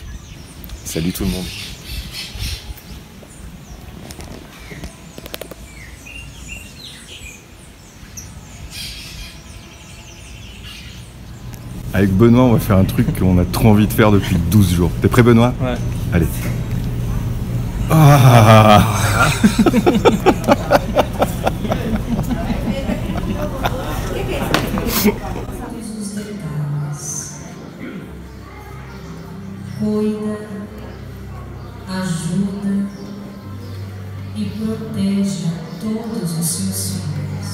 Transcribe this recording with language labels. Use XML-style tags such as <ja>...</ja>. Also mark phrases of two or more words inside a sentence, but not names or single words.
<fr>Salut tout le monde. Avec Benoît, on va faire un truc qu'on a trop envie de faire depuis 12 jours. T'es prêt, Benoît? Ouais. Allez. Ah.</fr> <pt>Cuida, ajuda e proteja todos os seus filhos.</pt>